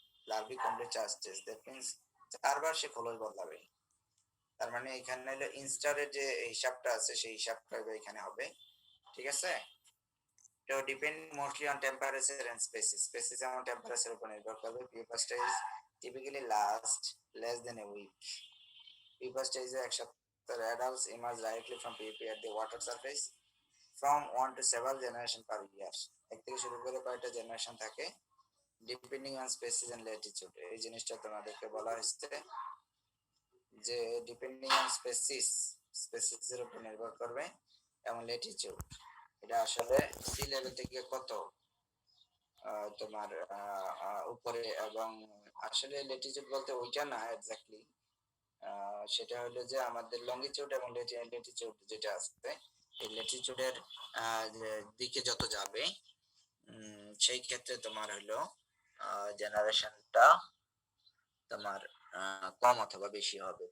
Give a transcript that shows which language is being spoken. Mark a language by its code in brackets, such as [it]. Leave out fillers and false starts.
[bn] লার্ভি complete 4 stage, [en] that means [bn] 4 বার সে খোলস বদলাবে। তার মানে এখানে হলো ইনস্টারের যে হিসাবটা আছে সেই হিসাবটা এখানে হবে। ঠিক আছে, তো [en] depend mostly on temperature and species [bn] এবং টেম্পারেচার উপর নির্ভর করবে। [en] Pupa stage typically last less than a week. [bn] পিউপা স্টেজে এক সপ্তাহ [en] adults emerge directly from pupae at the water surface from 1 to several generation per year. [bn] এক থেকে শুরু করে কয়টা জেনারেশন থাকে [en] Depending on species and latitude. [bn] এই জিনিসটা তোমাদেরকে বলা হয়েছে যে ডিপেন্ডিং অন স্পেসিসের উপর নির্ভর করবে এবং ল্যাটিটিউড। এটা আসলে সি লেভেল থেকে কত তোমার উপরে, এবং আসলে ল্যাটিটিউড বলতে ওইটা না এক্স্যাক্টলি, সেটা হলো যে আমাদের লঙ্গিটিউড এবং ল্যাটিটিউড যেটা আছে, এই ল্যাটিটিউডের দিকে যত যাবে সেই ক্ষেত্রে তোমার হলো জেনারেশনটা তোমার কম অথবা বেশি হবে।